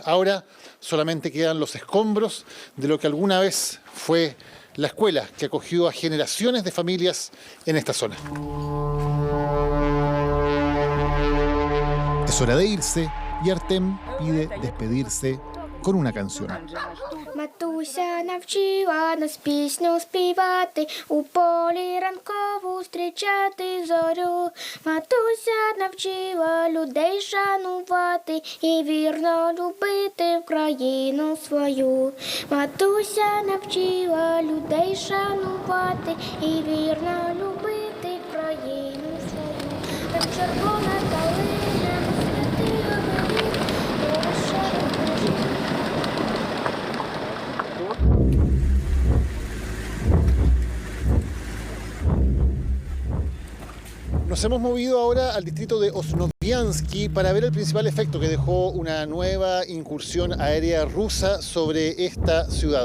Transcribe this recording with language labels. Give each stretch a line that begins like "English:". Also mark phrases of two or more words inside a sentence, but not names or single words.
Spanish: Ahora solamente quedan los escombros de lo que alguna vez fue la escuela que acogió a generaciones de familias en esta zona. Es hora de irse y Artem pide despedirse con una canción.
Ukrainian: Матуся навчила нас пісню співати, у полі ранкову зустрічати зорю. Матуся навчила людей шанувати і вірно любити Україну свою. Матуся навчила людей шанувати і вірно любити Україну свою. Там червона калина, святила велика,
Spanish: Nos hemos movido ahora al distrito de Osnoviansky para ver el principal efecto que dejó una nueva incursión aérea rusa sobre esta ciudad.